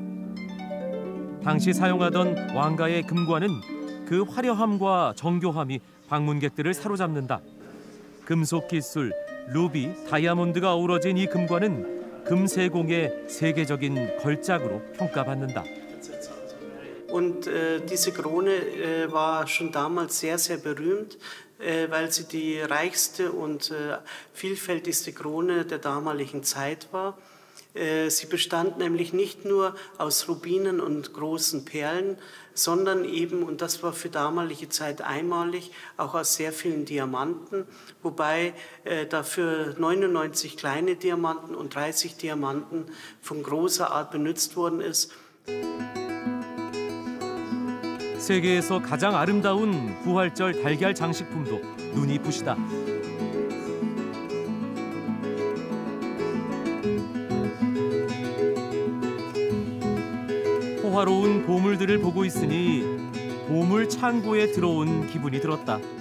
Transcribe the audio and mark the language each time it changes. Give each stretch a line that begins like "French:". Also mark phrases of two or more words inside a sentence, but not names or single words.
Korean: 당시 사용하던 왕가의 금관은 그 화려함과 정교함이 방문객들을 사로잡는다. 금속 기술, 루비, 다이아몬드가 어우러진 이 금관은 금세공의 세계적인 걸작으로 평가받는다.
German: Und diese Krone war schon damals sehr, sehr berühmt, weil sie die reichste und vielfältigste Krone der damaligen Zeit war. Sie bestand nämlich nicht nur aus Rubinen und großen Perlen, sondern eben, und das war für damalige Zeit einmalig, auch aus sehr vielen Diamanten, wobei dafür 99 kleine Diamanten und 30 Diamanten von großer Art benutzt worden ist.
Korean: 세계에서 가장 아름다운 부활절 달걀 장식품도 눈이 부시다. 호화로운 보물들을 보고 있으니 보물 창고에 들어온 기분이 들었다.